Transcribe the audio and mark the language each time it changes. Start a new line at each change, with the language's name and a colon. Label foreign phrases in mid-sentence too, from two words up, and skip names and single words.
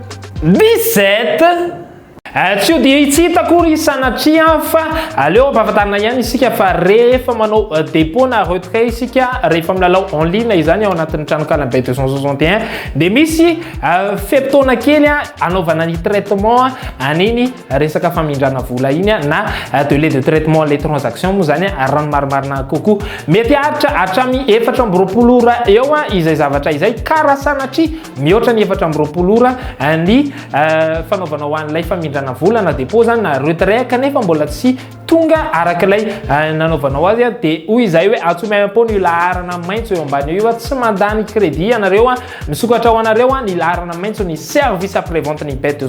Malagasy: 17 tsy io dia tsy hitakory sanatria fa aleo ampahafantarina ihany isika fa rehefa manao dépôt na retrait isika rehefa milalao
French: en ligne
Malagasy: izany ao anatin'ny tranokala bet 261 dia misy feptaona kely anaovana ny traitement aniny resaka famindrana vola iny na
French: délai de traitement les transactions
Malagasy: moa zany rano marimarina kokoa mety hatramy 4 ora eo izay zavatra izay karaha sanatria mihoatra ny 4 ora ny fanaovana ho an'ilay famindrana famelana vola na dépôt zany na retrait kanefa mbola tsy tonga arak'ilay nanaovanao azy dia hoy izay hoe atsomaim-po ny laharana maitso eo ambany io tsy mandany crédit anareo misokatra ho anareo ny laharana maitso ny
French: service après vente
Malagasy: ny bet